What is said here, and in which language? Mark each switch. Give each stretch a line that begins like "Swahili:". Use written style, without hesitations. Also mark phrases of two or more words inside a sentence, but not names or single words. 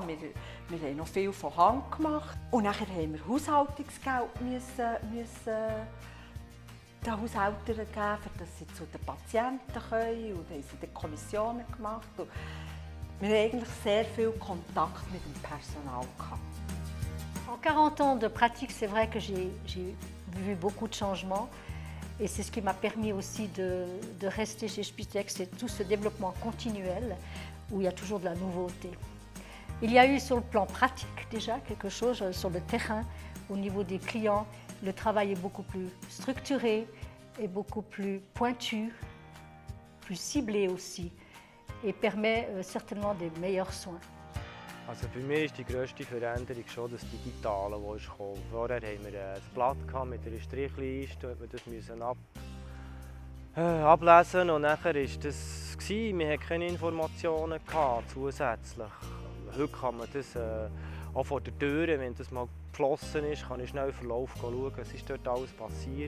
German: Wir haben noch viel von Hand gemacht. Und nachher haben wir Haushaltungsgeld müssen den Haushältern geben, dass sie zu den Patienten können. Und dann haben sie die Kommissionen gemacht. Und wir hatten eigentlich sehr viel Kontakt mit dem Personal gehabt.
French: En 40 ans de pratique, c'est vrai que j'ai vu beaucoup de changements. Et c'est ce qui m'a permis aussi de rester chez Spitex, c'est tout ce développement continuel où il y a toujours de la nouveauté. Il y a eu sur le plan pratique déjà quelque chose sur le terrain, au niveau des clients. Le travail est beaucoup plus structuré et beaucoup plus pointu, plus ciblé aussi et permet certainement des meilleurs soins.
German: Also für mich ist die grösste Veränderung schon das Digitale, das ist gekommen. Vorher hatten wir ein Blatt mit einer Strichliste, wir mussten ablesen und nachher war das. Wir hatten keine Informationen zusätzlich. Heute kann man das auch vor der Tür, wenn das mal geflossen ist, kann ich schnell im Verlauf schauen, was ist dort alles passiert.